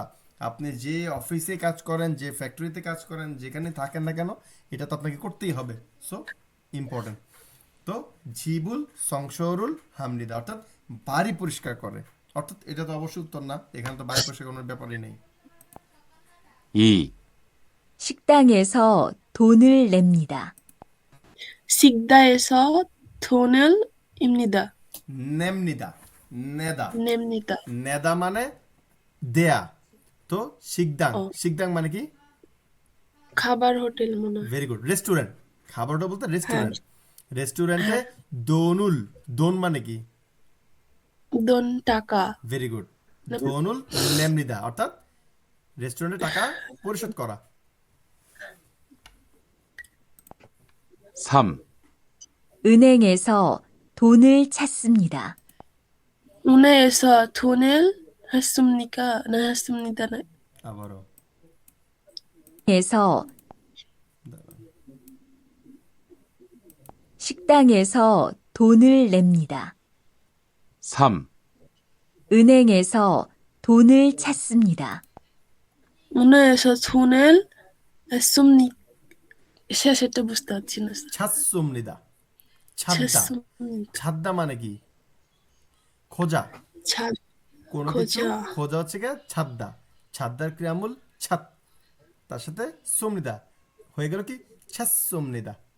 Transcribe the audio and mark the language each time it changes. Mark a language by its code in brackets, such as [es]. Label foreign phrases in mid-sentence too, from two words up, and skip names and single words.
[bn] আপনি যে অফিসে কাজ করেন, যে ফ্যাক্টরিতে কাজ করেন, যেখানে থাকেন না কেন, এটা তো আপনাকে করতেই হবে। [en] so important. [bn] তো [ko] 집을 청소를 합니다 [bn] অর্থাৎ বাড়ি পরিষ্কার করে, অর্থাৎ এটা তো অবশ্যই উত্তর না, এখানে তো বাড়ি পরিষ্কার করার ব্যাপারই নেই। [ko] 2. 식당에서 돈을 냅니다. 식당에서 돈을 입니다. 냅니다, 내다, 냅니다. [bn] নেদা মানে দেয়া। তো শিকদাং, ও। শিকদাং মানে কি? খাবার হোটেল মনে হয়। [en] very good, [bn] রেস্টুরেন্ট। খাবারটা বলতে রেস্টুরেন্ট। রেস্টুরেন্টে দোনুল, দোন মানে কি? 돈 টাকা [en] very good. [ko] 돈을 냅니다 [bn] অর্থাৎ রেস্টুরেন্টে টাকা পরিশোধ করা। [ko] 3. 은행에서 돈을 찾습니다. 은행에서 돈을 했습니까? 네, 했습니다. 네. [bn] আবারও [ko] 에서 식당에서 돈을 냅니다. 3. 은행에서 돈을 찾습니다. 은행에서 돈을 했습니까? [bn] শেষেরটা বুঝতে পারছি না। [ko] 찾습니다. 찾다. ছেসুমনি- [bn] ছাদ্দা মানে কি? খোঁজা। [ko] ছাদ [bn] কোনো কিছু খোঁজা। খোঁজা হচ্ছে গিয়ে ছাদ্দা। ছাদ্দার ক্রিয়ামূল ছাদ, তার সাথে সুমনিদা হয়ে গেল কি ছাসুমনিদা।